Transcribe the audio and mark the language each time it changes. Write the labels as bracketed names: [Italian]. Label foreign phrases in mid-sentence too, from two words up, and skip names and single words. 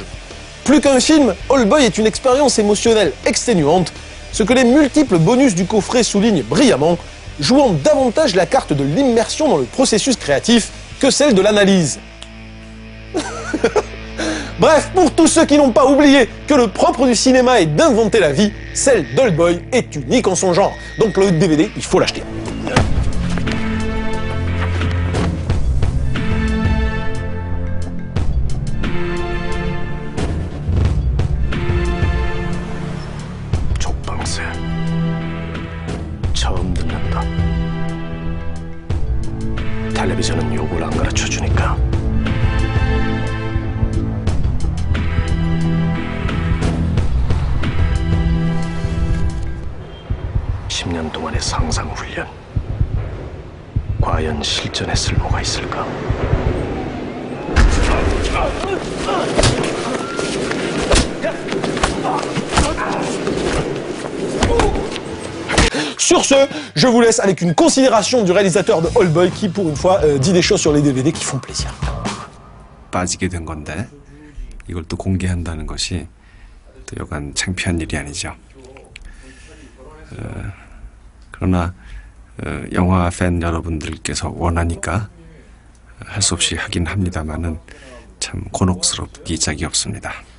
[French] Plus qu'un film, Oldboy est une expérience émotionnelle exténuante, ce que les multiples bonus du coffret soulignent brillamment, jouant davantage la carte de l'immersion dans le processus créatif que celle de l'analyse. Bref, pour tous ceux qui n'ont pas oublié que le propre du cinéma est d'inventer la vie, celle d'Oldboy est unique en son genre. Donc le DVD, il faut l'acheter. [Korean] 족방새 처음 듣는다. 텔레비전은 욕을 안 가르쳐 주니까. 10년 동안의 상상 훈련. 과연 실전에 쓸모가 있을까? [French] Sur ce, je vous laisse avec une considération du réalisateur de Oldboy qui, pour une fois, dit des choses sur les DVD qui font plaisir. [Korean] 빠지게 된 건데 이걸 또 공개한다는 것이 또 여간 창피한 일이 아니죠. 그러나 영화 팬 여러분들께서 원하니까 할 수 없이 하긴 합니다만은 참 곤혹스럽기 짝이 없습니다.